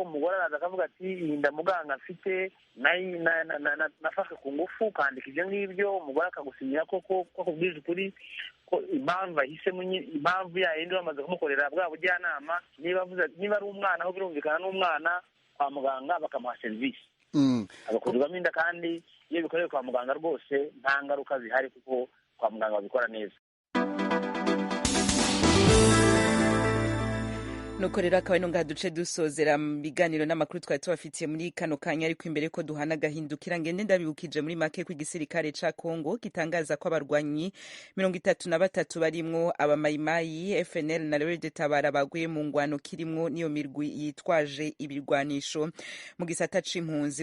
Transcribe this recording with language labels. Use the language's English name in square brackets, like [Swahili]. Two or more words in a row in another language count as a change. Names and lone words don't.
[Kinyarwanda] Umugore araza akavuga ati iyi nda muganga afite nafashwe ku ngufu, ukandika ibyo ngibyo, umugore akagusinyira ko akubwije ukuri ko impamvu ahisemo impamvu yayindi bamaze kumukorera bwa bujyanama. Niba ari umwana, aho birumvikana n'umwana, kwa muganga bakamuha serivisi agakurirwamo inda, kandi iyo bikorewe kwa muganga rwose nta ngaruka zihari kuko kwa muganga babikora neza. [Rundi] nuko rero akaba ino ngaha duce dusozera mu biganiro n'amakuru twari tubafitiye muri kano kanya, ariko imbere ko duhana agahindukira ngende ndabibukije muri make ko igisirikare ca Kongo gitangaza ko abarwanyi 33 barimwo abamayimayi FNL na Red Tabara baguye mu ngwano kirimwo niyo mirwi yitwaje ibirwanisho mu gisata c'impunzi.